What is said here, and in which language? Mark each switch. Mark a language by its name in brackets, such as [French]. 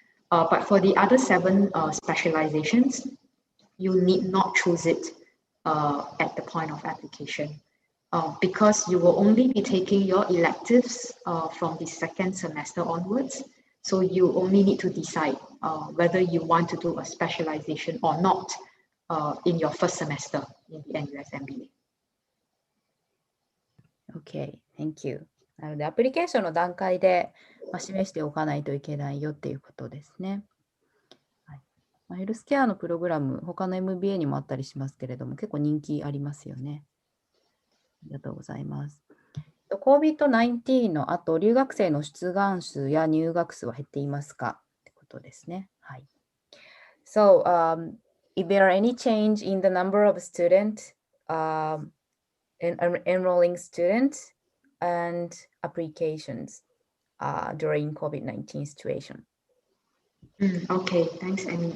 [English] But for the other 7 specializations, you need not choose it at the point of application because you will only be taking your electives from the 2nd semester onwards. So you only need to decide whether you want to do a specialization or not in your 1st semester in the NUS MBA. Okay, thank you. [Japanese] なので、アプリケーションの段階で、示しておかないといけないよっていうことですね。ヘルスケアのプログラム、他の MBA にもあったりしますけれども、結構人気ありますよね。ありがとうございます。 COVID-19 の後、留学生の出願数や入学数は減っていますかってことですね。はい。 [English] So, if there are any change in the number of students, enrolling students and applications during COVID-19 situation. Okay, thanks, Amy.